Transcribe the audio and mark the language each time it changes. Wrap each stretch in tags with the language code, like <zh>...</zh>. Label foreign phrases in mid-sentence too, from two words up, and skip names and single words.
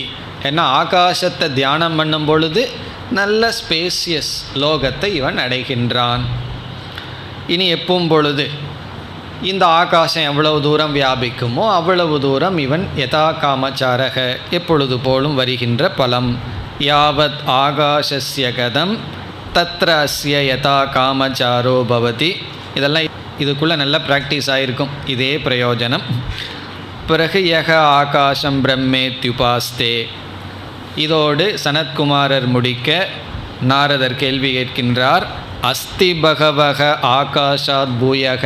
<ta>ஏன்னா ஆகாசத்தை தியானம் பண்ணும் பொழுது நல்ல ஸ்பேசியஸ் லோகத்தை இவன் அடைகின்றான். இனி எப்பவும் பொழுது இந்த ஆகாசம் எவ்வளவு தூரம் வியாபிக்குமோ அவ்வளவு தூரம் இவன்</ta> <sa>यथा कामचारः,</sa> <ta>எப்பொழுது போலும் வருகின்ற பலம்.</ta> <sa>यावद् आकाशस्य गतं तत्र अस्य यथा कामचारो भवति.</sa> <ta>இதெல்லாம் இதுக்குள்ளே நல்ல ப்ராக்டிஸ் ஆகிருக்கும், இதே பிரயோஜனம்.</ta> <sa>பிறகு यः आकाशं ब्रह्मेत्युपास्ते.</sa> <ta>இதோடு சனத்குமாரர் முடிக்க நாரதர் கேள்வி கேட்கின்றார்.</ta> <sa>अस्ति भगवः आकाशाद् भूयः.</sa>